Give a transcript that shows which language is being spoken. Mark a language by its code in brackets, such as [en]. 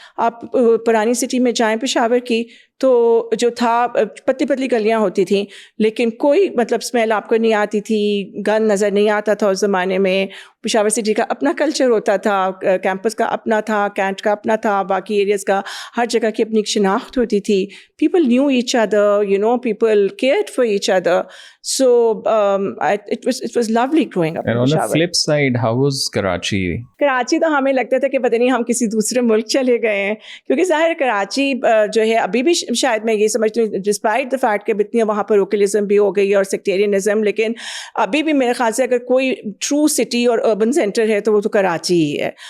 [ur] آپ پرانی سٹی میں جائیں پشاور کی, تو جو تھا پتلی پتلی گلیاں ہوتی تھیں, لیکن کوئی مطلب اسمیل آپ کو نہیں آتی تھی, گند نظر نہیں آتا تھا اس زمانے میں. پشاور سٹی کا اپنا کلچر ہوتا تھا, کیمپس کا اپنا تھا, کینٹ کا اپنا تھا, باقی ایریاز کا, ہر جگہ کی اپنی شناخت ہوتی تھی. [en] People knew each other, people cared for each other. So it was lovely growing up. And on the flip side, how was Karachi? [ur] Karachi تو ہمیں لگتا تھا کہ پتہ نہیں ہم کسی دوسرے ملک چلے گئے ہیں, کیونکہ ظاہر کراچی جو ہے ابھی بھی شاید میں یہ سمجھتی ہوں [en] despite the fact [ur] کہ اتنی وہاں پر روکلزم بھی ہو گئی اور سیکٹیرینزم, لیکن ابھی بھی میرے خیال سے اگر کوئی ٹرو سٹی اور اربن سینٹر ہے تو وہ تو کراچی ہی ہے.